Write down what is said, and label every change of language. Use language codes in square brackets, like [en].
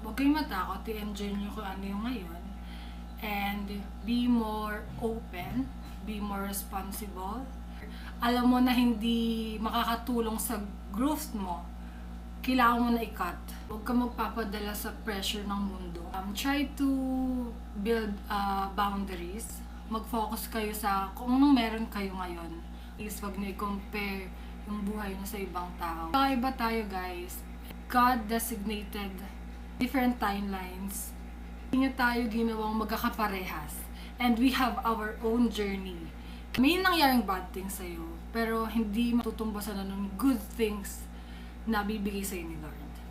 [tl] kayong matakot, i-enjoy nyo kung ano yung ngayon. [en] And be more open, be more responsible. [tl] Alam mo na hindi makakatulong sa growth mo, kailangan mo na i-cut. Huwag ka magpapadala sa pressure ng mundo. [en] Try to build boundaries. [tl] Mag-focus kayo sa kung anong meron kayo ngayon. Is wag niyo i-compare yung buhay niyo sa ibang tao. Iba tayo, guys. [en] God designated different timelines. [tl] Hindi niya tayo ginawang magkakaparehas. [en] And we have our own journey. [tl] May nangyaring bad things sa'yo, pero hindi matutumbasan na ng good things na bibigay sa'yo ni Lord.